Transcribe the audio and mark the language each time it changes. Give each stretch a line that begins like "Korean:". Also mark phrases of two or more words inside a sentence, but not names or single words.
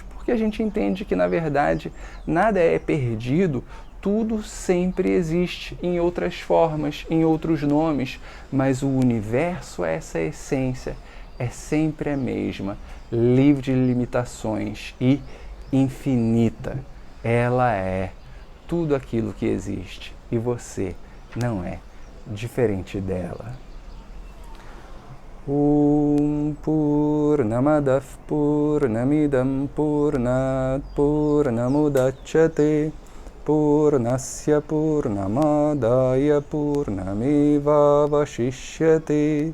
Portuguese: Porque a gente entende que, na verdade, nada é perdido, tudo sempre existe em outras formas, em outros nomes, mas o universo, essa essência, é sempre a mesma, livre de limitações e infinita. Ela é tudo aquilo que existe e você não é diferente dela.
Sanskrit: Om Purnamadav Purnamidam Purnat Purnamudachyate Purnasya Purnamadaya Purnameva Vashishyate.